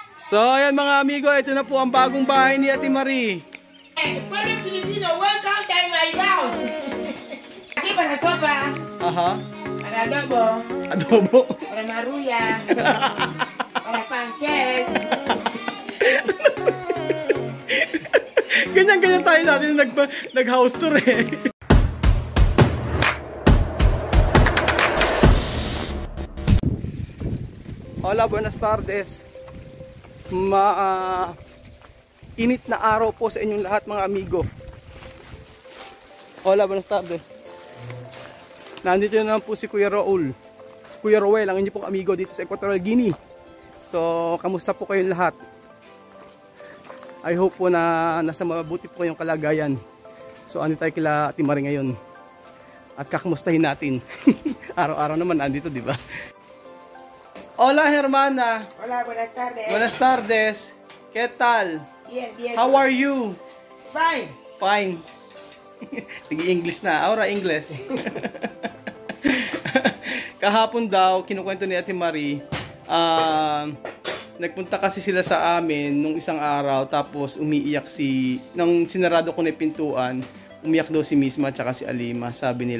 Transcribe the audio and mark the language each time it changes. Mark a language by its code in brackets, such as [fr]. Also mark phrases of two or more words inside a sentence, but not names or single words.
[tl] So, ayan mga amigo, ito na po ang bagong bahay ni Ate Marie. [es] Pueblo Filipino, [en] welcome to my house. [es] Aquí para sopa. Aha. Para adobo. Adobo. Para maruya. Para pancake. [tl] Ganyan-ganyan tayo natin nag- [en] house tour [tl] eh. [es] Hola, buenas tardes. [tl] Init na araw po sa inyong lahat mga amigo. [es] Hola, buenas tardes. [tl] Nandito na naman po si Kuya Raul. Kuya Roel, ang inyong pong amigo dito sa Equatorial Guinea. So, kamusta po kayong lahat? [en] I hope [tl] po na nasa mabuti po kayong kalagayan. So, ano tayo kila Ate Marie ngayon? At kakamustahin natin. Araw-araw naman andito, di ba? [es] Hola, hermana. Hola, buenas tardes. Buenas tardes. ¿Qué tal? Bien, bien. [en] How are you? Fine. Fine. [tl] Sige, English na. Aura, English. Kahapon daw, kinukwento ni Ate Marie, nagpunta kasi sila sa amin nung isang araw, tapos umiiyak nung sinarado ko na yung pintuan, umiyak daw si Misma at si Alima, sabi nila.